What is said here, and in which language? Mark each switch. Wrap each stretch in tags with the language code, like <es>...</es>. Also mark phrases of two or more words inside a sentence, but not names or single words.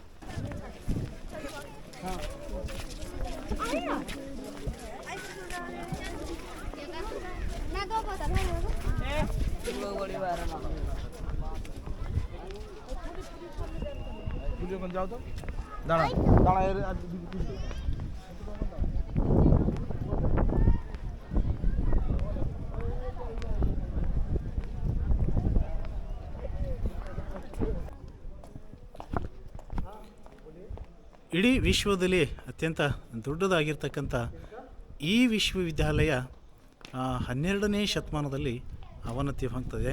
<hi>मैं तो पता नहीं जाओ तो दाड़ा दाड़ा</hi> <kn>ಇಡೀ ವಿಶ್ವದಲ್ಲಿ ಅತ್ಯಂತ ದೊಡ್ಡದಾಗಿರ್ತಕ್ಕಂಥ ಈ ವಿಶ್ವವಿದ್ಯಾಲಯ 12ನೇ ಶತಮಾನದಲ್ಲಿ ಅವನತಿ ಹೊಂದಿದೆ.</kn>